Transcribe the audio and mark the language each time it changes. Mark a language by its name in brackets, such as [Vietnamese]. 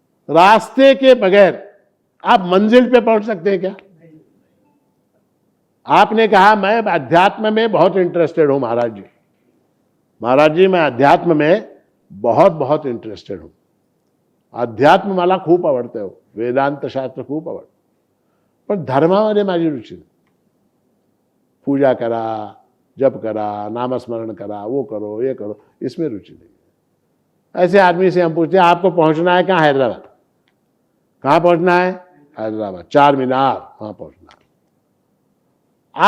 [Hindi] रास्ते के बगैर आप मंजिल पे पहुंच सकते हैं क्या? आपने कहा मैं अध्यात्म में बहुत इंटरेस्टेड हूं महाराज जी, महाराज जी मैं अध्यात्म में बहुत इंटरेस्टेड हूं। [Marathi] अध्यात्म मला खूप आवडते हो, वेदांत शास्त्र खूप आवडतं, पण धर्मामध्ये माझी रुची नाही। पूजा करा, जप करा, नामस्मरण करा, [Hindi] वो करो, ये करो, इसमें रुचि नहीं। ऐसे आदमी से हम पूछते हैं आपको पहुंचना है कहाँ? हैदराबाद। कहाँ पहुंचना है? हैदराबाद। चार मीनार, वहां पहुंचना है।